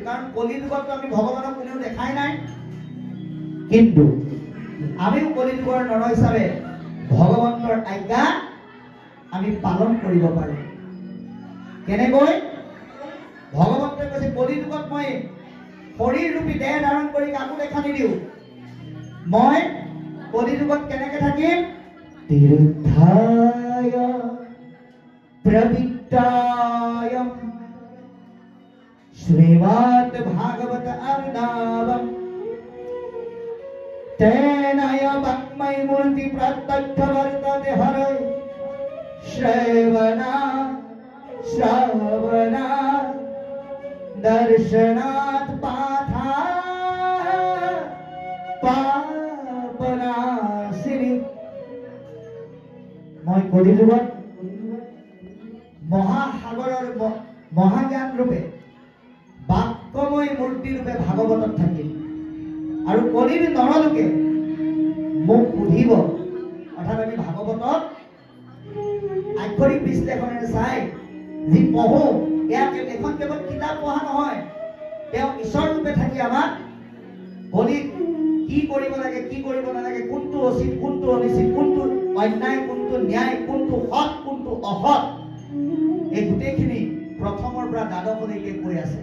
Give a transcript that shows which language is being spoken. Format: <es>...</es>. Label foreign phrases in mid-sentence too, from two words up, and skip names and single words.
<as>কাৰণ কলি যুগততো আমি ভগৱানক কোনেও দেখাই নাই। কিন্তু আমিও কলি যুগৰ নৰ হিচাপে ভগৱন্তৰ আজ্ঞা আমি পালন কৰিব পাৰোঁ। কেনেকৈ? ভগৱন্তই কৈছে কলি যুগত মই শৰীৰ ৰূপী দেহ ধাৰণ কৰি কাকো দেখা নিদিওঁ। মই কলি যুগত কেনেকে থাকিম?</as> <sa>তিৰুদ্ধায় प्रविट्टायं श्रीमद् भागवत अर्णवं तेनय वाङ्मय मूर्ति प्रत्यक्ष वर्तते हरे श्रवणात् दर्शनात् पापनाशिनी।</sa> <as>মই কলি যুগত মহাসাগৰৰ মহাজ্ঞান ৰূপে বাক্যময় মূৰ্তি ৰূপে ভাগৱতত থাকিল আৰু কলিৰ নৰলোকে মোক সুধিব। অৰ্থাৎ আমি ভাগৱতত আক্ষৰিক বিশ্লেষণেৰে চাই যি পঢ়ো, ইয়াক এখন কেৱল কিতাপ পঢ়া নহয়, তেওঁ ঈশ্বৰ ৰূপে থাকি আমাক কলিত কি কৰিব লাগে, কি কৰিব নালাগে, কোনটো উচিত, কোনটো অনুচিত, কোনটো অন্যায়, কোনটো ন্যায়, কোনটো সৎ, কোনটো অসৎ, এই গোটেইখিনি প্ৰথমৰ পৰা দ্বাদশলৈকে কৈ আছে।</as>